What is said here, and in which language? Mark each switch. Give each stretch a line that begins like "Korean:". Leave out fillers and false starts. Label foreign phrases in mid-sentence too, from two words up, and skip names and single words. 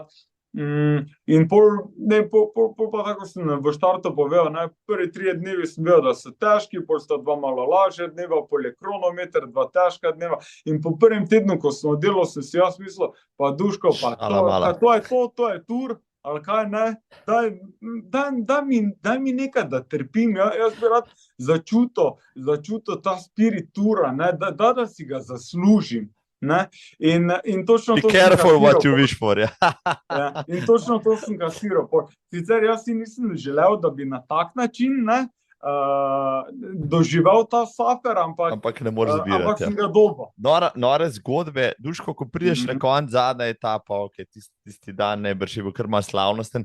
Slovenian: In pol pa tako sem v štartu povedal, prvi 3 dnevi sem vedel, da so težki, pol sta 2 malo lažje dneva, pol je kronometer, 2 težka dneva in po prvem tednu, ko sem oddelal, sem si jaz mislil, pa Duško, pa to je tur, ali kaj, daj mi nekaj, da trpim, jaz bi rad začutil ta spirit tura, da si ga zaslužim. In točno
English: to careful what you wish for,
Slovenian: in točno to sem kasiral. Sicer jaz si nisem želel, da bi na tak način doživel ta safer, ampak ne moreš zbirati. Ampak sem ga dobil. Nore zgodbe, Duško, ko prideš na konc zadnja etapa, tisti dan najbrž je bil kar malo slavnosten.